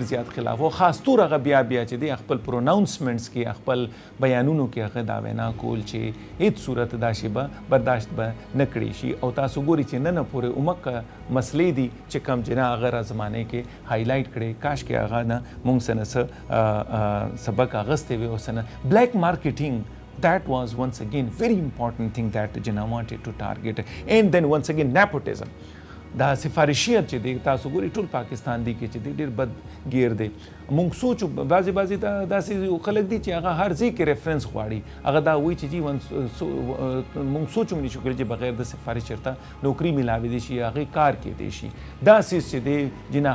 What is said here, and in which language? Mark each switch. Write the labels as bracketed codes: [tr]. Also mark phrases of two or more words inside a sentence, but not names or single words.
[ps] زیات خلاف او خاص طور هغه بیا چې د خپل پروناونسمنټس کې خپل بیانونو کې هغه دا وینا کول چې هیڅ صورت دا شی به برداشت به نه کړی شي او تاسو ګوري چې نن پورې عمق مسلې دي چې کم چې نه هغه زمانه کې هایلایټ کړي کاش کې هغه نه مونږ سره سبق اغستې وي او سره [en] black marketing that was once again very important thing that Jinnah wanted to target. And then once again nepotism. [ps] دا سفارشیت چې دی تاسو ګوري ټول پاکستان دی کې چې دی ډیر بد گیر دی مونږ سوچو بعضی دا داسې خلک دي چې هغه هر ځای کې ریفرنس غواړي هغه دا وایي چې جی مونږ سوچو نشو کړی چې بغیر د سفارش چرته نوکری ملاوي دي شي هغه کار کې دي شي دا سیس چې دی جنا